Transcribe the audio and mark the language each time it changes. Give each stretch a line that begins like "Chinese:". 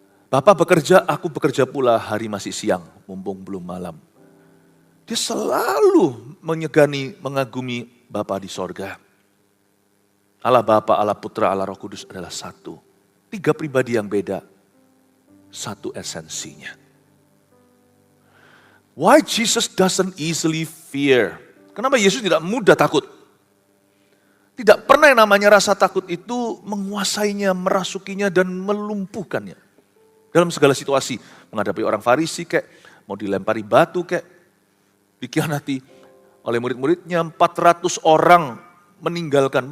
Indonesian: Bapa bekerja, aku bekerja pula, hari masih siang, mumpung belum malam. Dia selalu menyegani, mengagumi Bapa di sorga. Allah Bapa, Allah Putra, Allah Roh Kudus adalah satu. 3 pribadi yang beda, satu esensinya.
English: Why Jesus doesn't easily fear?
Indonesian: Kenapa Yesus tidak mudah takut? Tidak pernah yang namanya rasa takut itu menguasainya, merasukinya, dan melumpuhkannya. Dalam segala situasi, menghadapi orang Farisi kayak, mau dilempari batu kayak, dikhianati oleh murid-muridnya, 400 orang meninggalkan.